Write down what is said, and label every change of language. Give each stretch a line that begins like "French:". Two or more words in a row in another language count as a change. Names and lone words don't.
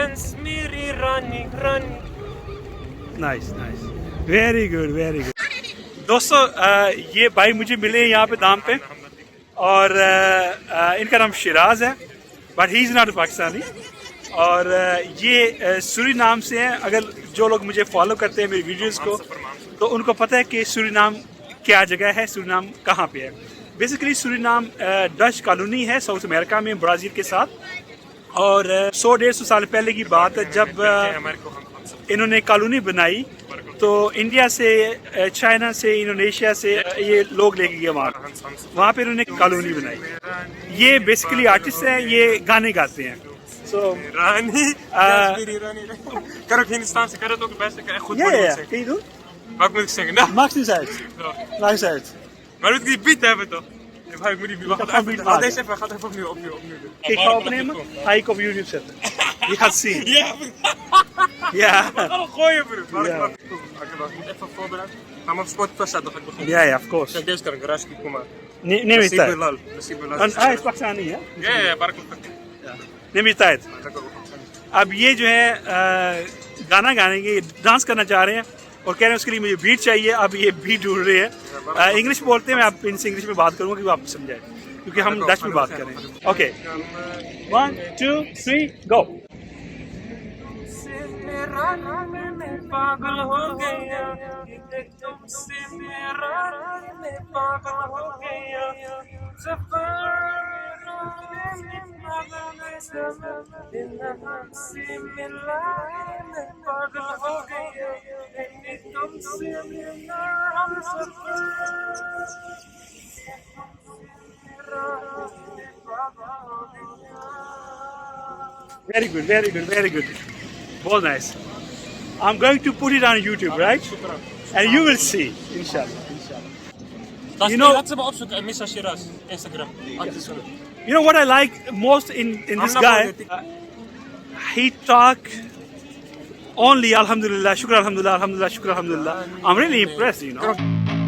English: Nice nice, very good very good.
Hindi: दोस्तों ये भाई मुझे मिले हैं यहाँ पे दाम पे, और इनका नाम शिराज है,
English: but he is not Pakistani.
Hindi: और ये सूरीनाम से हैं। अगर जो लोग मुझे फॉलो करते हैं मेरी वीडियोस को, तो उनको पता है कि सूरीनाम क्या जगह है, सूरीनाम कहाँ पे है। बेसिकली सूरीनाम
English: Dutch colony
Hindi: है साउथ अमेरिका में, ब्राज़ील के साथ। और 100-150 साल पहले की बात है, जब इन्होंने कॉलोनी बनाई, तो इंडिया से, चाइना से, इंडोनेशिया से ये लोग लेके गए वहाँ पे इन्होंने कॉलोनी बनाई। ये बेसिकली आर्टिस्ट हैं, ये गाने गाते हैं।
English: So,
Dutch: Kan ook Hindustan, ze kan het ook het beste. Goed kun je doen? Wat moet ik zingen? Nou, Maakt niet uit. Maakt niet uit. maar moet ik die beat hebben toch? Ik moet die beat. gaan beat Ga maken. deze even, ga het even opnieuw doen. Ik ga opnemen, ga ik op YouTube zetten. Je gaat zien. Ja, Ja. we gaan hem gooien broer. Ja. Oké, wacht, ik moet even voorbereiden. Ga maar op Spotify zetten, dan ga ik beginnen. Ja, ja,
English: of course.
Dutch: Kijk, deze kan ik garage kick, kom maar. Neem je Nasibu tijd. lal, nasibu lal. Hij is Pakistani, hè? Ja, barakallah. Neem je tijd.
Hindi: अब ये जो है गाना गाने के, डांस करना चाह रहे हैं और कह रहे हैं उसके लिए मुझे बीट चाहिए। अब ये बीट ढूंढ रहे हैं। इंग्लिश बोलते हैं, मैं आप इनसे इंग्लिश में बात करूंगा कि वो आप समझाए, क्योंकि हम डच में बात करें।
English: OK, 1 2 3 go.
Hindi: पागल हो गया, तुमसे मेरा पागल हो गया, से मिला पागल हो गया, तुमसे मिला हम
English: Very good, very good, very good.
Hindi: बहुत nice.
English: I'm going to put it on YouTube, right? And you will see, inshallah. You know,
Dutch: laat ze maar opzoeken, Missa Shiraz, Instagram.
English: you know what I like most in this guy? He talk only
Arabic: الحمد لله، شكر الحمد لله، الحمد لله، شكر الحمد لله.
English: I'm really impressed, you know.